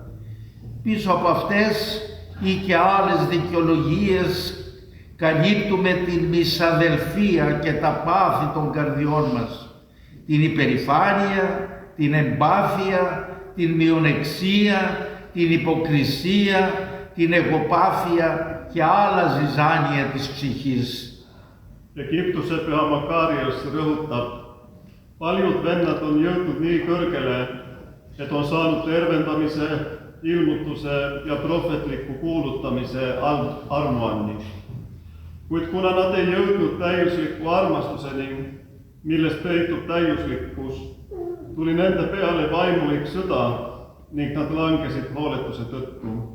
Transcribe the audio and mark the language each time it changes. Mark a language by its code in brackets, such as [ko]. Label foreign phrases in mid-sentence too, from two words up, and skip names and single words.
[el] Πίσω από αυτές ή και άλλες δικαιολογίες καλύπτουμε την μισαδελφία και τα πάθη των καρδιών μας, την υπερηφάνεια, την εμπάθεια, την μειονεξία, την υποκρισία, την εγωπάθεια και άλλα ζυζάνια της ψυχής. [et] Ja Kiptus Pyhä Makarios rõhutab, paljud vennad on jõudnud nii kõrgele, et on saanud tervendamise, ilmutuse ja prohvetliku kuulutamise armuanni. Kuid kuna nad ei jõudnud täiusliku armastuseni, millest peitub täiuslikkus, tuli nende peale vaimulik sõda ning nad langesid hooletuse tõttu.